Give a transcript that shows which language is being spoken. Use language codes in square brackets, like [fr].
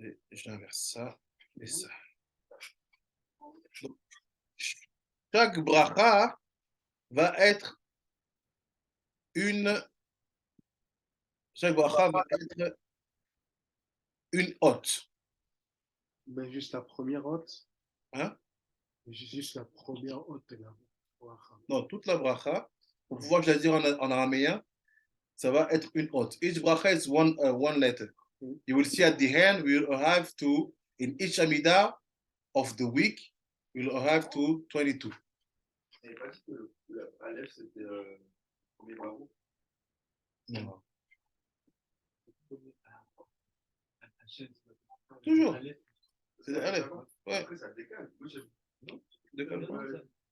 [fr] J'inverse ça et ça. Donc, chaque bracha va être chaque bracha va être une hôte. Mais juste la première hôte. Hein? Juste la première hôte de la bracha. Non, toute la bracha, pour pouvoir que je la dise en araméen, ça va être une hôte. [en] Each bracha is one letter. You will see at the end, we will have to, in each Amida of the week, we will have to 22. [fr] Et pas dit que Aleph, c'était le premier bravo. Non. Toujours. C'est Aleph. Ouais. Après, ça décale. Moi, Décale.